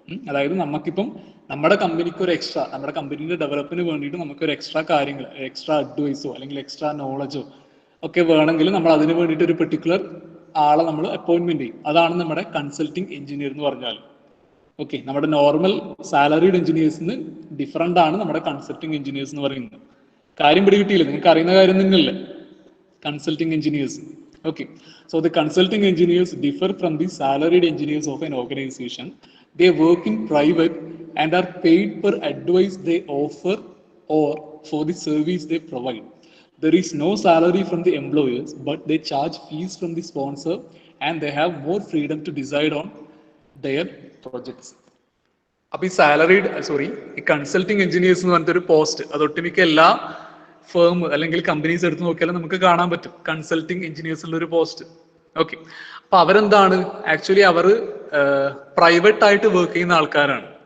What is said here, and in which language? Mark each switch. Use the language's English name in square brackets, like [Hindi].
[Malayalam] അതായത് നമുക്കിപ്പം നമ്മുടെ കമ്പനിക്ക് ഒരു എക്സ്ട്രാ, നമ്മുടെ കമ്പനിയുടെ ഡെവലപ്പിന് വേണ്ടിയിട്ട് നമുക്ക് ഒരു എക്സ്ട്രാ കാര്യങ്ങൾ, എക്സ്ട്രാ അഡ്വൈസോ അല്ലെങ്കിൽ എക്സ്ട്രാ നോളജോ ഒക്കെ വേണമെങ്കിൽ നമ്മൾ അതിന് വേണ്ടിയിട്ട് ഒരു പെർട്ടിക്കുലർ ആളെ നമ്മൾ അപ്പോയിന്റ്മെന്റ് ചെയ്യും. അതാണ് നമ്മുടെ കൺസൾട്ടിങ് എഞ്ചിനീയർ എന്ന് പറഞ്ഞാൽ. ഓക്കെ, നമ്മുടെ നോർമൽ സാലറീഡ് എഞ്ചിനീയേഴ്സിന് ഡിഫറെന്റ് ആണ് നമ്മുടെ കൺസൾട്ടിങ് എഞ്ചിനീയേഴ്സ് എന്ന് പറയുന്നത്. കാര്യം പിടികിട്ടിയില്ല, നിങ്ങൾക്ക് അറിയുന്ന കാര്യം തന്നെയല്ലേ consulting engineers. [English] Okay, so the consulting engineers differ from the salaried engineers of an organization. They work in private and are paid per advice they offer or for the service they provide. There is no salary from the employers, but they charge fees from the sponsor and they have more freedom to decide on their projects. [Malayalam] അപ്പൊ ഈ consulting engineers എന്ന് പറഞ്ഞിട്ട് ഒരു post, അത് ഒട്ടുമിക്ക എല്ലാ firm അല്ലെങ്കിൽ companies എടുത്ത് നോക്കിയാലും നമുക്ക് കാണാൻ പറ്റും കൺസൾട്ടിങ് എഞ്ചിനീയേഴ്സ് ഉള്ള ഒരു പോസ്റ്റ്. ഓക്കെ, അപ്പൊ അവരെന്താണ് ആക്ച്വലി അവർ പ്രൈവറ്റ് ആയിട്ട് വർക്ക് ചെയ്യുന്ന ആൾക്കാരാണ്.